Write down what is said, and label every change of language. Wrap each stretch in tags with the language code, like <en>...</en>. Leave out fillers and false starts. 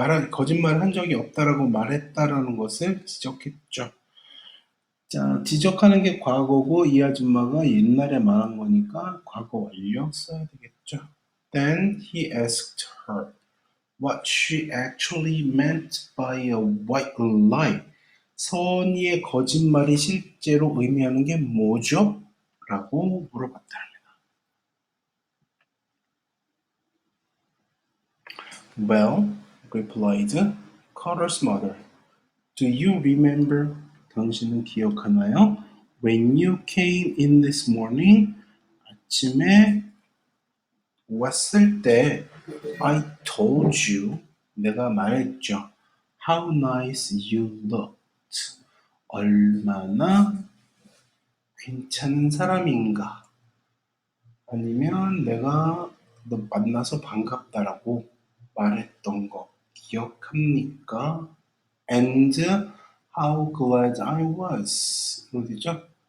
<ko>거짓말 한 적이 없다라고 말했다라는 것을 지적했죠. 자, 지적하는 게 과거고 이 아줌마가 옛날에 말한 거니까 과거 완료 써야 되겠죠.</ko> <en>Then he asked her what she actually meant by a white lie.</en> <ko>선의의 거짓말이 실제로 의미하는 게 뭐죠? 라고 물어봤다.</ko> <en>Well, replied Carter's mother. Do you remember?</en> <ko>당신은 기억하나요?</ko> <en>When you came in this morning,</en> <ko>아침에 왔을 때</ko> <en>I told you,</en> <ko>내가 말했죠.</ko> <en>How nice you looked.</en> <ko>얼마나 괜찮은 사람인가. 아니면 내가 너 만나서 반갑다라고 말했던 거 기억합니까?</ko> <en>And how glad I was.</en> <ko>어디죠?</ko>